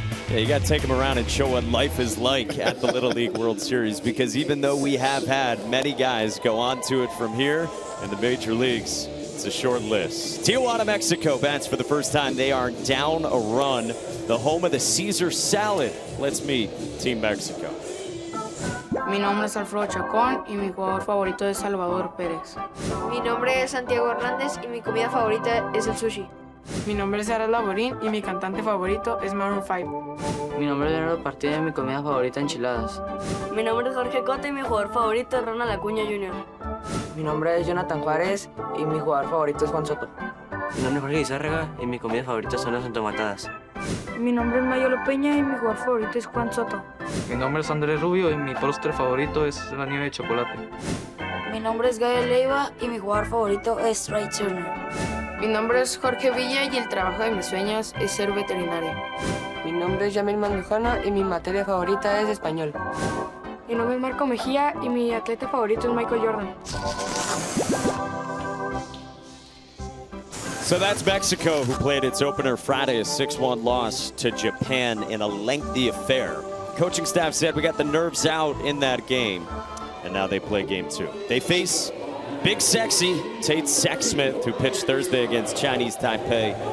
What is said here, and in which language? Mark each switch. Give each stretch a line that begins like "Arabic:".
English: Yeah, you got to take them around and show what life is like at the Little League World Series, because even though we have had many guys go on to it from here in the major leagues, it's a short list. Tijuana, Mexico bats for the first time. They are down a run, the home of the Caesar salad. Let's meet Team Mexico.
Spanish: Mi nombre es Alfredo Chacón y mi jugador favorito es Salvador Pérez. Mi nombre es Santiago Hernández y mi comida favorita es el sushi. Mi nombre es Aras Laborín y mi cantante favorito es Maroon 5. Mi nombre es Leonardo Partida y mi comida favorita enchiladas. Mi nombre es Jorge Cota y mi jugador favorito es Ronald Acuña Jr. Mi nombre es Jonathan Juárez y mi jugador favorito es Juan Soto. Mi nombre es Jorge Lizárraga y mi comida favorita son las entomatadas. Mi nombre es Mayolo Peña y mi jugador favorito es Juan Soto. Mi nombre es Andrés Rubio y mi postre favorito es la nieve de chocolate. Mi nombre es Gael Leiva y mi jugador favorito es Trey Turner. Mi nombre es Jorge Villa y el trabajo de mis sueños es ser veterinario. Mi nombre es Yamil Mandujana y mi materia favorita es español. Mi nombre es Marco Mejía y mi atleta favorito es Michael Jordan.
English: So that's Mexico, who played its opener Friday, a 6-1 loss to Japan in a lengthy affair. Coaching staff said we got the nerves out in that game, and now they play game 2. They face Big Sexy Tate Sexsmith, who pitched Thursday against Chinese Taipei.